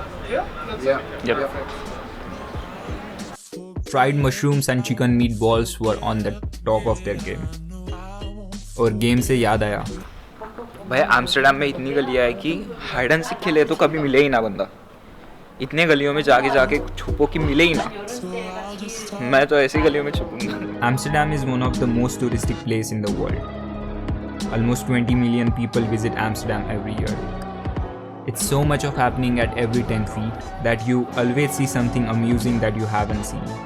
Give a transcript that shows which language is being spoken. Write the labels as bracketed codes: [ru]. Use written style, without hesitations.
[en] Yeah, that's Yeah. Yep. Fried mushrooms and chicken meatballs were on the top of their game. [hi] और game से याद आया, भाई Amsterdam में इतनी गलियाँ है कि हाइड एंड सीक खेले तो कभी मिले ही ना बंदा। इतने गलियों में जाके छुपो कि मिले ही ना। मैं तो ऐसी गलियों में छुपूंगा। [en] Amsterdam is one of the most touristic place in the world. Almost 20 million people visit Amsterdam every year. It's so much of happening at every 10 feet that you always see something amusing that you haven't seen.